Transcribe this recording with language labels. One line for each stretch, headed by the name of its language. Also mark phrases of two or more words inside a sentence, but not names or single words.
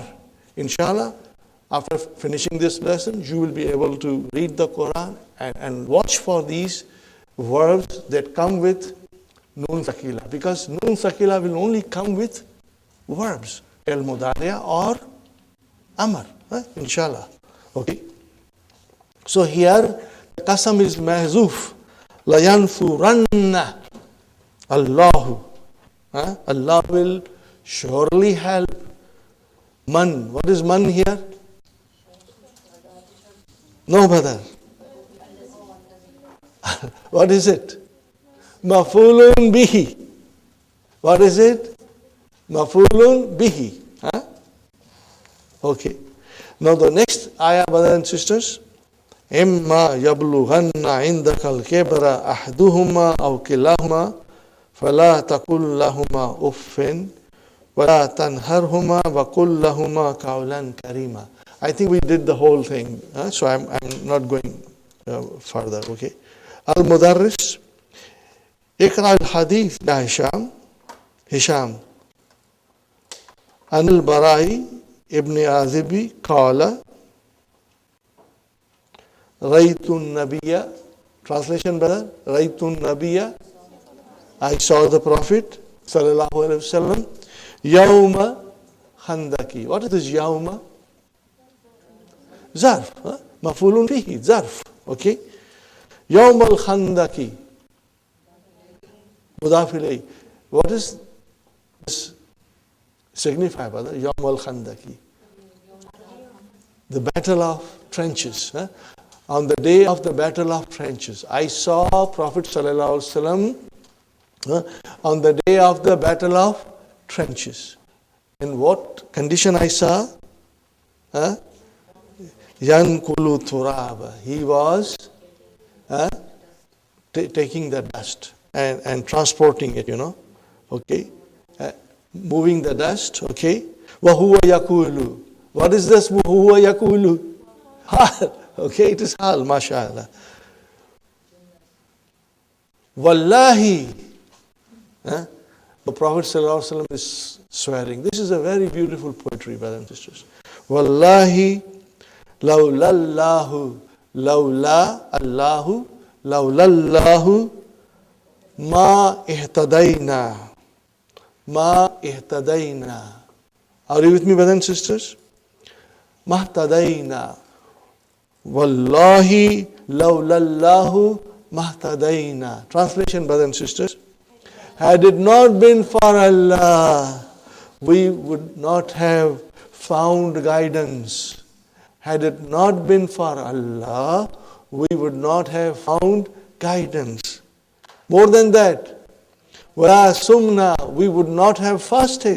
English: Inshallah, after finishing this lesson, you will be able to read the Quran and watch for these verbs that come with Nun Sakila. Because Nun Sakila will only come with verbs.
Arabic: المضارعة or أمر. إن شاء الله. Okay.
English: So here, the Qasam is Mahzuf.
Arabic: لينصرن الله.
English: Allah will surely help. Man. What is man here? No, brother. What is it?
Arabic: مفعول به.
English: What is it?
Arabic: مفعول به.
English: Okay. Now the next ayah, brothers and sisters.
Arabic: إما يبلغن عندك الكبر أحدهما أو كلاهما فلا تقل لهما أف ولا تنهرهما وقل لهما قولا كريما.
English: I think we did the whole thing, so I'm not going further.
Arabic: Okay. المدرس، اقرأ الحديث يا هشام. عن البراء بن عازب قال رأيت النبي.
English: Translation, brother.
Arabic: رأيت النبي.
English: I saw the Prophet
Arabic: صلى الله عليه وسلم. يوم الخندق.
English: What is this Yawma?
Arabic: ظرف. مفعول به. ظرف. Okay. يوم الخندق. مضاف إليه.
English: What does this signify, brother?
Arabic: يوم الخندق.
English: The battle of trenches. On the day of the battle of trenches, I saw Prophet
Arabic: صلى الله عليه وسلم
English: on the day of the battle of trenches. In what condition I saw?
Arabic: ينقل التراب.
English: He was taking the dust and transporting it, okay, moving the dust, okay.
Arabic: وهو يقول.
English: What is this?
Arabic: وهو يقول.
English: Hal. Okay, it is hal, mashallah. Wallahi. The Prophet ﷺ is swearing. This is a very beautiful poetry, brothers and sisters.
Arabic: والله، لولا الله، لولا الله، لولا الله، ما اهتدينا. ما اهتدينا.
English: Are you with me, brothers and sisters? Mahtadayna.
Arabic: والله، لولا الله، ما اهتدينا.
English: Translation, brothers and sisters. Had it not been for Allah, we would not have found guidance. Had it not been for Allah, we would not have found guidance. More than that,
Arabic: ولا صمنا,
English: we would not have fasted.